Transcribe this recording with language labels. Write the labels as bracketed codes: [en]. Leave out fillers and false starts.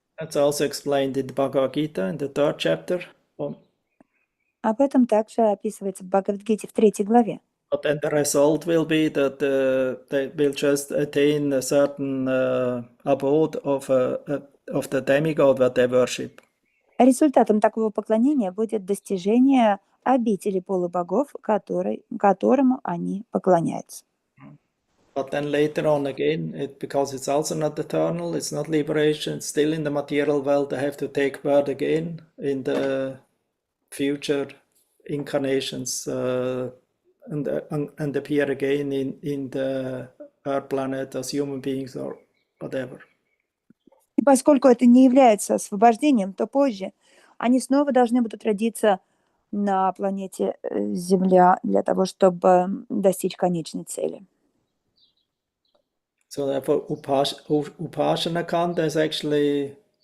[en] That's also explained in the Bhagavad Gita in the 3rd chapter. [ru] Об этом также описывается в Бхагавад-гите в 3 главе. [en] But then the result will be that they will just attain a certain abode of the demigod that they worship. [ru] Результатом такого поклонения будет достижение обители полубогов, которому они поклоняются. [en] But then later on again, because it's also not eternal, it's not liberation, it's still in the material world, they have to take birth again in the future incarnations and appear again in the Earth planet as human beings or whatever. [ru] И поскольку это не является освобождением, то позже они снова должны будут родиться на планете Земля для того, чтобы достичь конечной цели. [en] So therefore, Upasana Kanda is actually